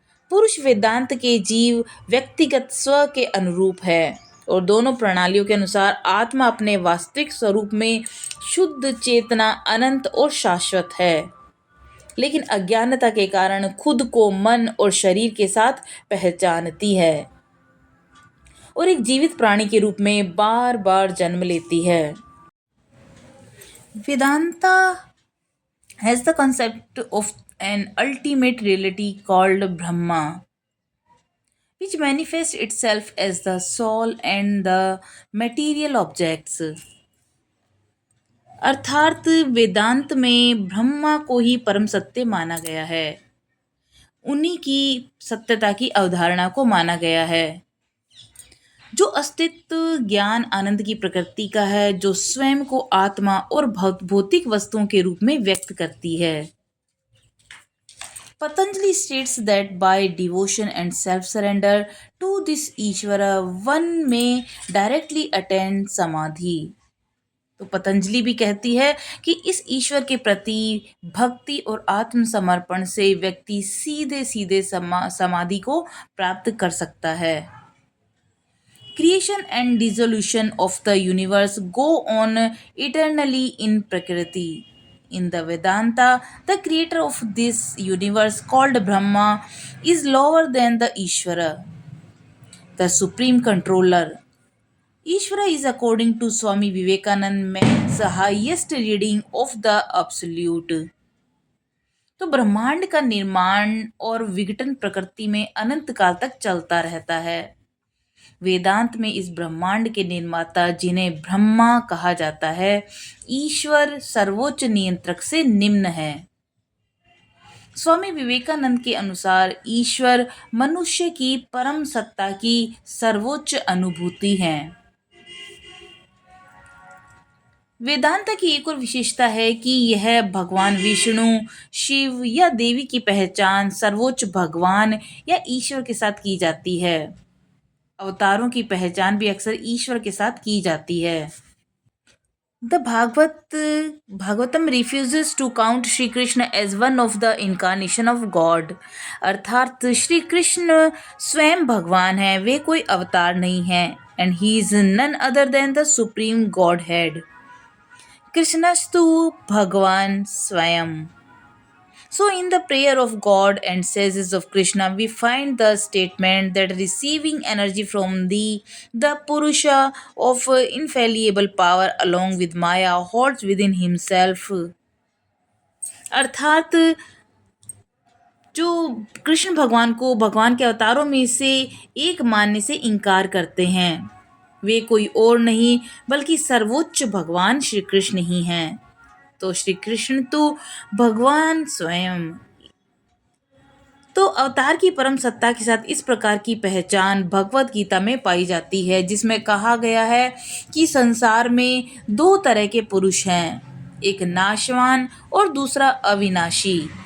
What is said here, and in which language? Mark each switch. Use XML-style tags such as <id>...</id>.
<hi>पुरुष वेदांत के जीव व्यक्तिगत स्व के अनुरूप है, और दोनों प्रणालियों के अनुसार आत्मा अपने वास्तविक स्वरूप में शुद्ध चेतना, अनंत और शाश्वत है, लेकिन अज्ञानता के कारण खुद को मन और शरीर के साथ पहचानती है, और एक जीवित प्राणी के रूप में बार बार जन्म लेती है।</hi> <en>Vedanta has the concept of an ultimate reality called Brahma, which manifests itself as the soul and the material objects.</en> <hi>अर्थात वेदांत में ब्रह्मा को ही परम सत्य माना गया है, उन्हीं की सत्यता की अवधारणा को माना गया है, जो अस्तित्व, ज्ञान, आनंद की प्रकृति का है, जो स्वयं को आत्मा और भौतिक वस्तुओं के रूप में व्यक्त करती है।</hi> <en>Patanjali states that by devotion and self surrender to this Ishvara, one may directly attain samadhi.</en> <hi>तो पतंजलि भी कहती है कि इस ईश्वर के प्रति भक्ति और आत्मसमर्पण से व्यक्ति सीधे सीधे समाधि को प्राप्त कर सकता है.</hi> <en>Creation and dissolution of the universe go on eternally in Prakriti. In the Vedanta, the creator of this universe called Brahma is lower than the Ishvara, the supreme controller. Ishvara is, according to Swami Vivekananda, man's highest reading of the absolute.</en> <hi>तो ब्रह्मांड का निर्माण और विघटन प्रकृति में अनंत काल तक चलता रहता है. वेदांत में इस ब्रह्मांड के निर्माता, जिन्हें ब्रह्मा कहा जाता है, ईश्वर सर्वोच्च नियंत्रक से निम्न है. स्वामी विवेकानंद के अनुसार ईश्वर मनुष्य की परम सत्ता की सर्वोच्च अनुभूति है. वेदांत की एक और विशेषता है कि यह भगवान विष्णु, शिव या देवी की पहचान सर्वोच्च भगवान या ईश्वर के साथ की जाती है. अवतारों की पहचान भी अक्सर ईश्वर के साथ की जाती है.</hi> <en>The Bhagavatam refuses to count Shri Krishna as one of the incarnation of God.</en> <hi>अर्थात श्री कृष्ण स्वयं भगवान है, वे कोई अवतार नहीं है.</hi> <en>And he is none other than the supreme Godhead.</en> <sa>कृष्णस्तु भगवान स्वयं.</sa> <en>So, in the prayer of God and says of Krishna, we find the statement that receiving energy from the Purusha of infallible power along with Maya holds within himself.</en> <hi>अर्थात जो कृष्ण भगवान को भगवान के अवतारों में से एक मानने से इनकार करते हैं, वे कोई और नहीं बल्कि सर्वोच्च भगवान श्री कृष्ण ही हैं. तो श्री कृष्ण तो भगवान स्वयं. तो अवतार की परम सत्ता के साथ इस प्रकार की पहचान भगवत गीता में पाई जाती है, जिसमें कहा गया है कि संसार में दो तरह के पुरुष हैं, एक नाशवान और दूसरा अविनाशी.</hi>